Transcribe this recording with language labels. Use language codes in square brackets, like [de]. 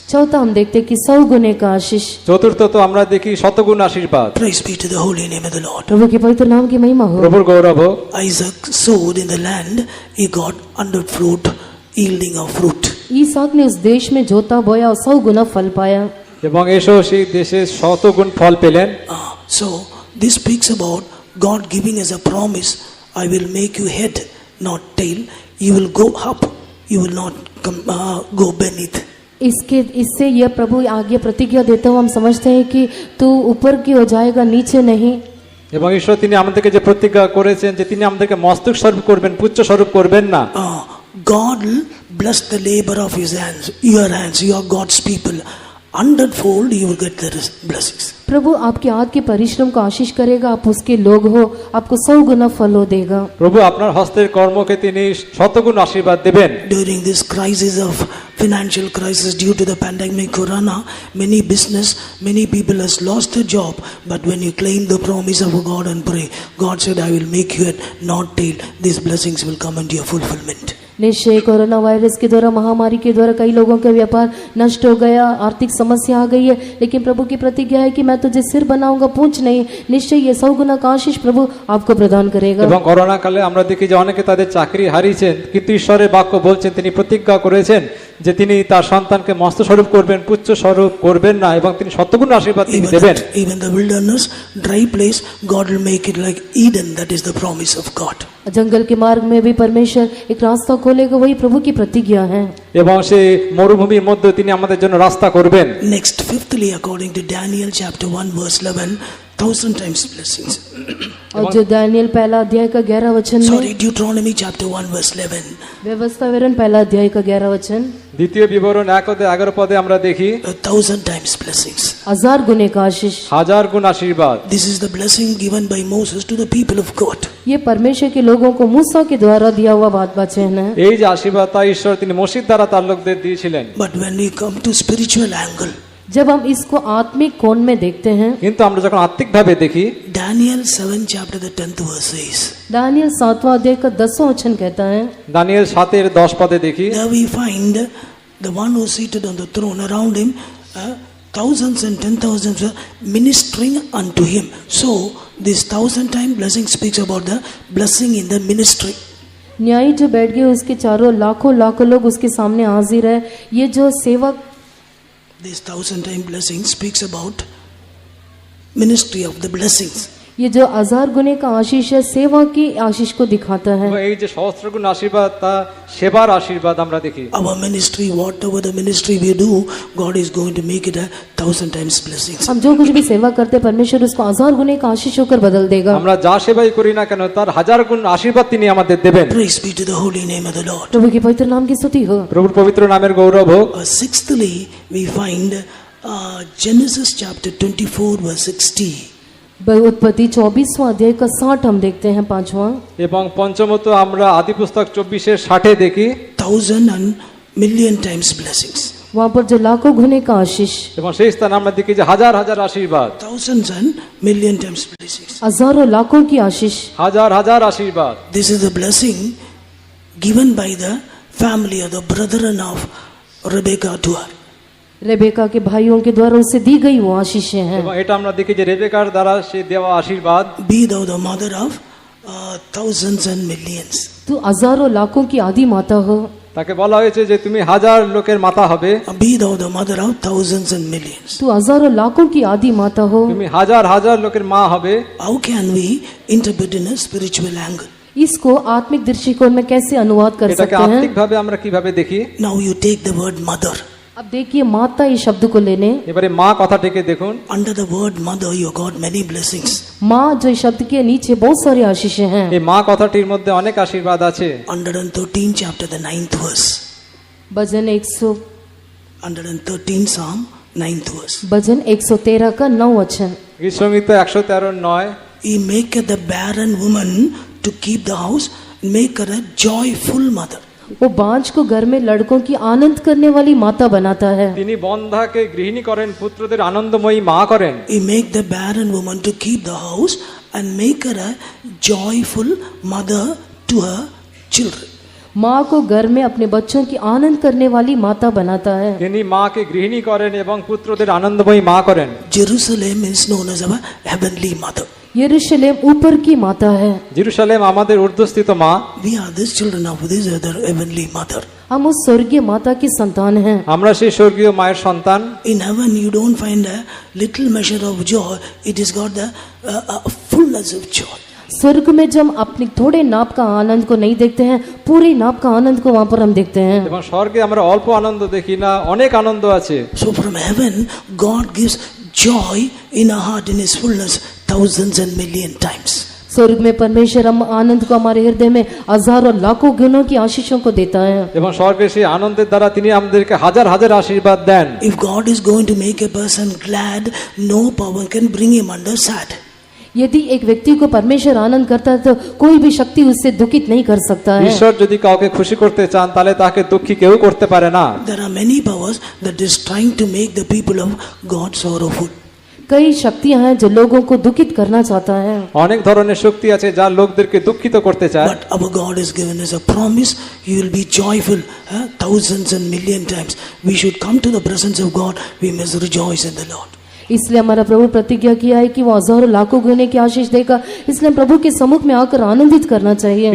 [hi] चौथा हम देखते हैं कि 100 गुने का आशीष। [bn] চতুর্থত আমরা দেখি শতগুণ আশীর্বাদ। [en] Praise be to the holy name of the Lord. [hi] प्रभु के पवित्र नाम की महिमा हो। [bn] প্রভুর গৌরব হোক। [en] Isaac sowed in the land, he got 100 fruit, yielding of fruit. [hi] Isak ने उस देश में जोता बोया और 100 गुना फल पाया। [bn] এবং এসো সেই দেশে শতগুণ ফল পেলেন। [en] So this speaks about God giving us a promise. I will make you head, not tail. You will go up, you will not go beneath. [hi] इससे यह प्रभु आज्ञा प्रतिज्ञा देता हुआ हम समझते हैं कि तू ऊपर की हो जाएगा नीचे नहीं। [bn] এবং ঈশ্বর তিনি আমাদেরকে যে প্রতিজ্ঞা করেছেন যে তিনি আমাদেরকে মস্তক স্বরূপ করবেন, পুচ্ছ স্বরূপ করবেন না। [en] God will bless the labor of his hands, your hands, you are God's people. 100-fold you will get the blessings. [hi] प्रभु आपके हाथ के परिश्रम को आशीष करेगा, आप उसके लोग हो, आपको 100 गुना फल देगा। [bn] প্রভু আপনার হস্তের কর্মকে তিনি শতগুণ আশীর্বাদ দেবেন। [en] During this crisis of financial crisis due to the pandemic corona, many people has lost their job, but when you claim the promise of God and pray, God said, I will make you head, not tail. These blessings will come into your fulfillment. [hi] निश्चय corona virus के द्वारा, महामारी के द्वारा कई लोगों का व्यापार नष्ट हो गया, आर्थिक समस्या आ गई है, लेकिन प्रभु की प्रतिज्ञा है कि मैं तुझे सिर बनाऊंगा पूंछ नहीं। निश्चय ये 100 गुना का आशीष प्रभु आपको प्रदान करेगा। [bn] এবং করোনা কালে আমরা দেখি যে অনেকে তাদের চাকরি হারিয়েছেন, কিন্তু ঈশ্বরের বাক্য বলছেন তিনি প্রতিজ্ঞা করেছেন যে তিনি তার সন্তানকে মস্ত স্বরূপ করবেন, পুচ্ছ স্বরূপ করবেন না, এবং তিনি শতগুণ আশীর্বাদ তিনি দেবেন। [en] Even the wilderness, dry place, God will make it like Eden. That is the promise of God. [hi] जंगल के मार्ग में भी परमेश्वर एक रास्ता खोलेगा, वही प्रभु की प्रतिज्ञा है। [bn] এবং সেই মরুভূমির মধ্যে তিনি আমাদের জন্য রাস্তা করবেন। [en] Next, fifthly, according to Daniel chapter 1 verse 11, 1000 times blessings. [hi] और जो दानियल पहला अध्याय का 11 वचन में, [en] Deuteronomy chapter 1 verse 11. [hi] व्यवस्था विवरण पहला अध्याय का 11 वचन, [bn] দ্বিতীয় বিবরণ 1:11 আমরা দেখি [en] 1,000 times blessings. [hi] 1000 गुने का आशीष। [bn] হাজার গুণ আশীর্বাদ। [en] This is the blessing given by Moses to the people of God. [hi] ये परमेश्वर के लोगों को मूसा के द्वारा दिया हुआ बात वचन है। [bn] এই যে আশীর্বাদ তা ঈশ্বর তিনি মোশির দ্বারা তার লোকদের দিয়েছিলেন। [en] But when we come to spiritual angle, [hi] जब हम इसको आत्मिक कोण में देखते हैं, [bn] কিন্তু আমরা যখন আত্মিকভাবে দেখি, [en] Daniel 7 chapter the 10th verse says, [hi] Daniel 7वां अध्याय का 10वां वचन कहता है, [bn] দানিয়েল 7:10 পদে দেখি, [en] there we find the one who is seated on the throne, around him thousands and 10,000s were ministering unto him. So this 1,000 time blessing speaks about the blessing in the ministry. [hi] न्यायी जो बैठ गए उसके चारों लाखों लाखों लोग उसके सामने हाजिर है। ये जो सेवक, [en] This 1,000 time blessing speaks about ministry of the blessings. [hi] ये जो 1000 गुने का आशीष है, सेवा की आशीष को दिखाता है। [bn] এই যে সহস্রগুণ আশীর্বাদ তা সেবার আশীর্বাদ আমরা দেখি। [en] Our ministry, whatever the ministry we do, God is going to make it 1,000 times blessings. [hi] हम जो कुछ भी सेवा करते हैं परमेश्वर उसको 1000 गुने का आशीष होकर बदल देगा। [bn] আমরা যা সেবাই করি না কেন তার হাজার গুণ আশীর্বাদ তিনি আমাদের দেবেন। [en] Praise be to the holy name of the Lord. [hi] प्रभु के पवित्र नाम की स्तुति हो। [bn] প্রভুর পবিত্র নামের গৌরব হোক। [en] Sixthly, we find Genesis chapter 24 verse 60. [hi] उत्पत्ति 24वां अध्याय का 60 हम देखते हैं 5वां। [bn] এবং পঞ্চমত আমরা আদি পুস্তক 24:60 দেখি [en] 1,000 and million times blessings. [hi] वहाँ पर जो लाखों गुने का आशीष, [bn] এবং সেই স্থানে আমরা দেখি যে হাজার হাজার আশীর্বাদ, [en] Thousands and million times blessings. [hi] हजारों लाखों की आशीष। [bn] হাজার হাজার আশীর্বাদ। [en] This is the blessing given by the family or the brethren of Rebekah to her. [hi] Rebecca के भाइयों के द्वारा उसे दी गई वो आशीषें हैं। [bn] এবং এটা আমরা দেখি যে রেবেকার দ্বারা সে দেওয়া আশীর্বাদ। [en] Be thou the mother of thousands and millions. [hi] तू हजारों लाखों की आदि माता हो। [bn] তাকে বলা হয়েছে যে তুমি হাজার লোকের মাতা হবে। [en] Be thou the mother of thousands and millions. [hi] तू हजारों लाखों की आदि माता हो। [bn] তুমি হাজার হাজার লোকের মা হবে। [en] How can we interpret in a spiritual angle? [hi] इसको आत्मिक दृष्टिकोण में कैसे अनुवाद कर [bn] এটাকে [hi] सकते हैं? [bn] আত্মিকভাবে আমরা কিভাবে দেখি? [en] Now you take the word mother. [hi] अब देखिए माता इस शब्द को लेने, [bn] এবারে মা কথাটিকে দেখুন। [en] Under the word mother you got many blessings. [hi] माँ जो इस शब्द के नीचे बहुत सारी आशीषें हैं। [bn] এই মা কথাটির মধ্যে অনেক আশীর্বাদ আছে। [en] 113 chapter the 9th verse. [hi] Bhajan [en] 113 Psalm 9th verse. [hi] भजन 113 का 9 वचन। [bn] গীত সংহিত 113:9 [en] He maketh the barren woman to keep the house, make her a joyful mother. [hi] वो बांझ को घर में लड़कों की आनंद करने वाली माता बनाता है। [bn] তিনি বন্ধাকে গৃহিণী করেন, পুত্রদের আনন্দময়ী মা করেন। [en] He make the barren woman to keep the house and make her a joyful mother to her children. [hi] माँ को घर में अपने बच्चों की आनंद करने वाली माता बनाता है। [bn] তিনি মাকে গৃহিণী করেন এবং পুত্রদের আনন্দময়ী মা করেন। [en] Jerusalem is known as our heavenly mother. [hi] यरूशलेम ऊपर की माता है। [bn] জেরুসালেম আমাদের ঊর্ধ্বস্থিত মা। [en] We are the children of this other heavenly mother. [hi] हम उस स्वर्गीय माता की संतान हैं। [bn] আমরা সেই স্বর্গীয় মায়ের সন্তান। [en] In heaven you don't find a little measure of joy, it is got the fullness of joy. [hi] स्वर्ग में जब हम अपने थोड़े नाप का आनंद को नहीं देखते हैं, पूरे नाप का आनंद को वहाँ पर हम देखते हैं। [bn] এবং স্বর্গে আমরা অল্প আনন্দ দেখি না, অনেক আনন্দ আছে। [en] So from heaven God gives joy in our heart in his fullness thousands and million times. [hi] स्वर्ग में परमेश्वर हम आनंद को हमारे हृदय में हजारों लाखों गुणों की आशीषों को देता है। [bn] এবং স্বর্গে সেই আনন্দের দ্বারা তিনি আমাদেরকে হাজার হাজার আশীর্বাদ দেন। [en] If God is going to make a person glad, no power can bring him under sad. [hi] यदि एक व्यक्ति को परमेश्वर आनंद करता है तो कोई भी शक्ति उससे दुखित नहीं कर सकता है। [bn] ঈশ্বর যদি কাউকে খুশি করতে চান তাহলে তাকে দুঃখী কেউ করতে পারে না। [en] There are many powers that is trying to make the people of God sorrowful. [hi] कई शक्तियां हैं जो लोगों को दुखित करना चाहता है। [bn] অনেক ধরনের শক্তি আছে যা লোকদেরকে দুঃখিত করতে চায়। [en] But our God has given us a promise, you will be joyful thousands and million times. We should come to the presence of God, we must rejoice in the Lord. [hi] इसलिए हमारा प्रभु प्रतिज्ञा किया है कि वो हजारों लाखों गुने की आशीष देगा, इसलिए प्रभु के सम्मुख में आकर आनंदित करना चाहिए।